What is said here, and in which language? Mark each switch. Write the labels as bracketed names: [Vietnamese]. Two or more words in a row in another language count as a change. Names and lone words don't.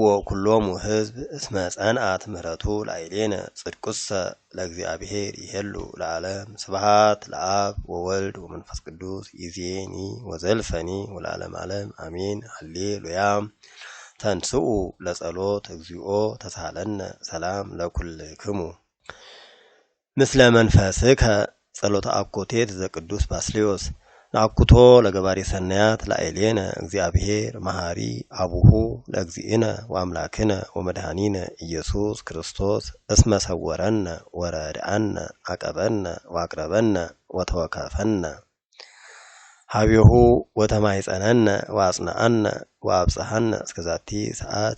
[Geez] ኩሎሙ ሕዝብ እስመ ጸንዓት ምህረቱ ላዕሌነ ጽድቁሰ ለእግዚአብሔር ይሄሉ ለዓለም ስብሐት ለአብ ወወልድ ወመንፈስ ቅዱስ ይእዜኒ ወዘልፈኒ ወለዓለመ ዓለም አሜን ሃሌሉያ። ተንሥኡ ለጸሎት እግዚኦ ተሳሃለነ ሰላም ለኩልክሙ ምስለ መንፈስከ ጸሎተ አኮቴት ዘቅዱስ ባስልዮስ ናኩቶ ለገባሪ ሰናያት ላዕሌነ እግዚአብሔር መሐሪ አቡሁ ለእግዚእነ ወአምላክነ ወመድኃኒነ ኢየሱስ ክርስቶስ እስመ ሰወረነ ወረድአነ አቀበነ ወአቅረበነ ወተወከፈነ ሀቢሁ ወተማይጸነነ ወአጽናአነ ወአብጽሐነ እስከዛቲ ሰዓት